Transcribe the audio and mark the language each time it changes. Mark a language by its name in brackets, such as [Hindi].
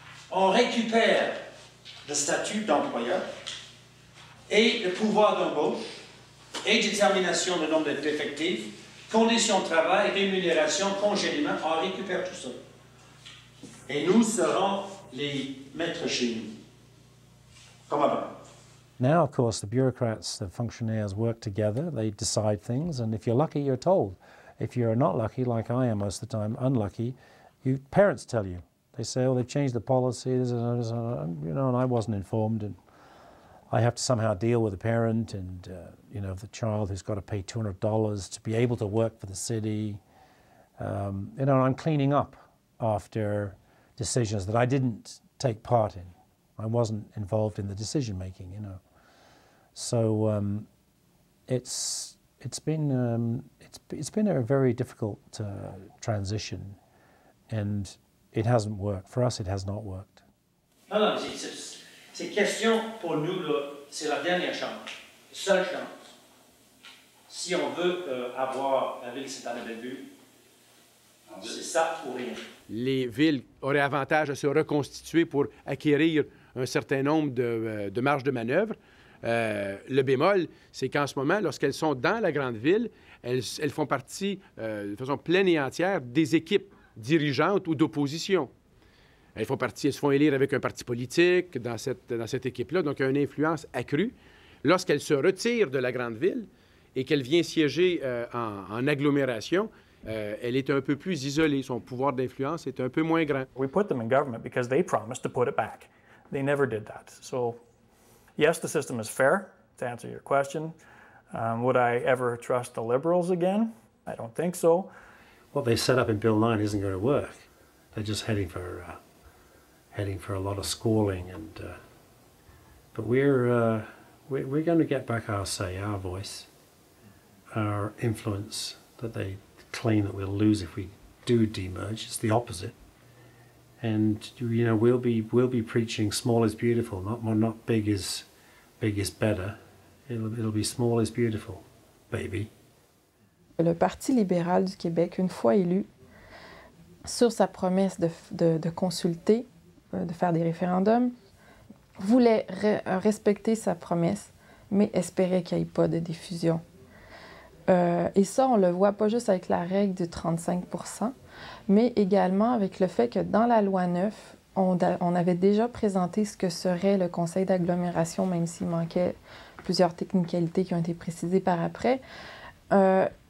[French] On récupère le statut d'employeur et le pouvoir d'embauche et détermination du nombre d'effectifs, conditions de travail, rémunération, congédiement, on récupère tout ça. Et nous serons les maîtres chez nous, comme avant. [English] Now, of course, the bureaucrats, the functionaries work together, they decide things, and if you're lucky, you're told. If you're not lucky, like I am most of the time, unlucky, parents tell you. They say, oh, they've changed the policy, and I wasn't informed, and I have to somehow deal with the parent and, the child who's got to pay $200 to be able to work for the city. I'm cleaning up after decisions that I didn't take part in. I wasn't involved in the decision making, So it's been a very difficult transition, and it hasn't worked. For us, it has not worked. [French] Non, c'est question pour nous, c'est la dernière chance, seule chance. Si on veut avoir la ville de Sainte-Anne-de-Bellevue, c'est ça ou rien. Les villes auraient avantage à se reconstituer pour acquérir un certain nombre de marges de manœuvre. Le bémol, c'est qu'en ce moment, lorsqu'elles sont dans la grande ville, elles font partie de façon pleine et entière des équipes dirigeantes ou d'opposition. Elles se font élire avec un parti politique dans cette équipe-là, donc une influence accrue. Lorsqu'elles se retirent de la grande ville et qu'elle vient siéger en agglomération, elle est un peu plus isolée. Son pouvoir d'influence est un peu moins grand. [English] We put them in government because they promised to put it back. They never did that. So, yes, the system is fair, to answer your question. Would I ever trust the Liberals again? I don't think so. What they set up in Bill 9 isn't going to work. They're just heading for a lot of squalling, but we're going to get back our say, our voice, our influence that they claim that we'll lose if we do demerge. It's the opposite, and we'll be preaching small is beautiful, not big is better. It'll be small is beautiful, baby. [French] Le Parti libéral du Québec, une fois élu, sur sa promesse de consulter, de faire des référendums, voulait respecter sa promesse, mais espérait qu'il n'y ait pas de diffusion. Et ça, on le voit pas juste avec la règle du 35 %, mais également avec le fait que dans la loi 9, on avait déjà présenté ce que serait le conseil d'agglomération, même s'il manquait plusieurs technicalités qui ont été précisées par après. On